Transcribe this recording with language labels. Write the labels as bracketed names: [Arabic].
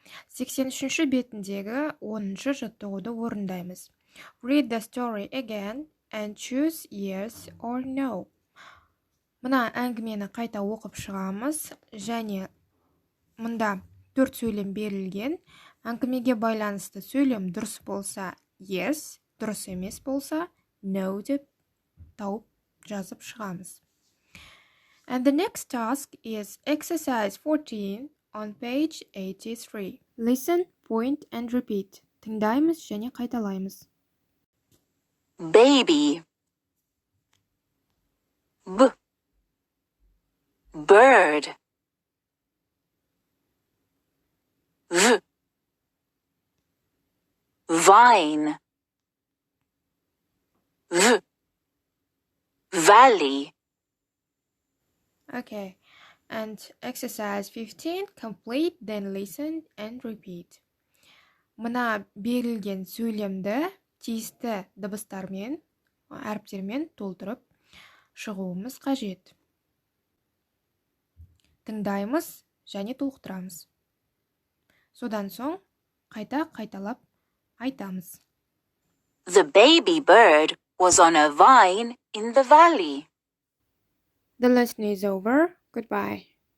[Kazakh] 83-ші бетіндегі 10-шы жаттығуды орындаймыз. [English] Read the story again and choose yes or no. [Kazakh] Мына әңгімені қайта оқып шығамыз, және мұнда 4 сөйлем берілген. Әңгімеге байланысты сөйлем дұрыс болса yes, дұрыс емес болса no деп тауып жазып шығамыз. [English] And the next task is exercise 14 on page 83. Listen, point and repeat. [Kazakh] Тыңдаймыз және қайталаймыз. [English] Baby. Bird. Vine. Valley. Okay, and exercise 15, complete, then listen and repeat. [Kazakh] Мына берілген сөйлемді тиісті дыбыстармен, әріптермен толтырып шығуымыз қажет. Тыңдаймыз және толықтырамыз. Содан соң қайталап айтамыз. [English] The baby bird was on a vine in the valley. The lesson is over. Goodbye.